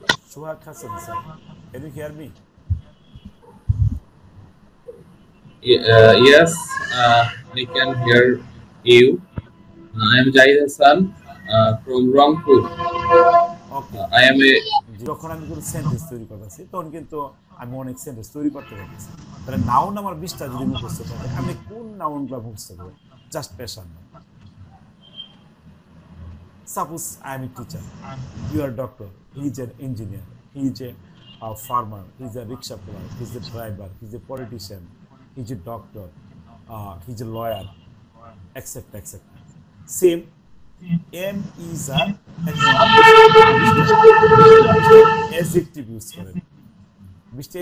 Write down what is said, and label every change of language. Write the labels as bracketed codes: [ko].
[en] Shohak Hassan sir, can you hear me? Yes, I can hear you. I am Jahid Hassan from Rangpur. Okay, I am a [bn] যখন আমি কোনো sentence তৈরি করতেছি তখন কিন্তু আমি অনেক সেন্টেন্স তৈরি করতে পারতেছি। তাহলে নাউন আমার 20টা যদি মুখস্থ থাকে, আমি কোন নাউনগুলো মুখস্থ করবো? জাস্ট পেশার নাম। [en] Suppose I am a teacher, you are a doctor, he is an engineer, he is a farmer, he is a rickshaw puller, he is a driver, he is a politician, he is a doctor, he is a lawyer, etc. etc. Same, M is a adjective use করেন। Mr.